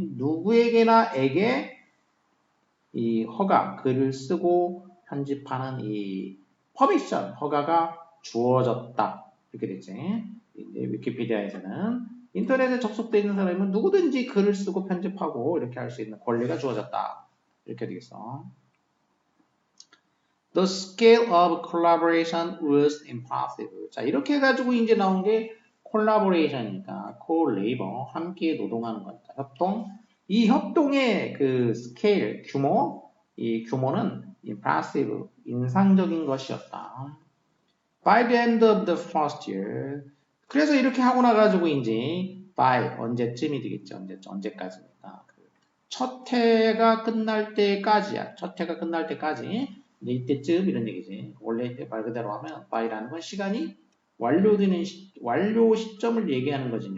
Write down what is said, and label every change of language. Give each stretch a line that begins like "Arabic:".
Korean: 누구에게나에게 이 허가, 글을 쓰고 편집하는 이 퍼미션, 허가가 주어졌다. 이렇게 됐지. 이제 위키피디아에서는 인터넷에 접속되어 있는 사람은 누구든지 글을 쓰고 편집하고 이렇게 할 수 있는 권리가 주어졌다. 이렇게 되겠어.
English: The scale of collaboration was impressive.
Korean: 자, 이렇게 해가지고 이제 나온 게 collaboration이니까 co-labor, 함께 노동하는 거니까 협동. 이 협동의 그 스케일, 규모, 이 규모는 impressive, 인상적인 것이었다.
English: By the end of the first year.
Korean: 그래서 이렇게 하고 나가지고 이제 by 언제쯤이 되겠죠? 언제까지니까. 첫 해가 끝날 때까지야. 첫 해가 끝날 때까지. 이제 이때쯤 이런 얘기지. 원래 말 그대로 하면 by라는 건 시간이 완료되는 완료 시점을 얘기하는 거지.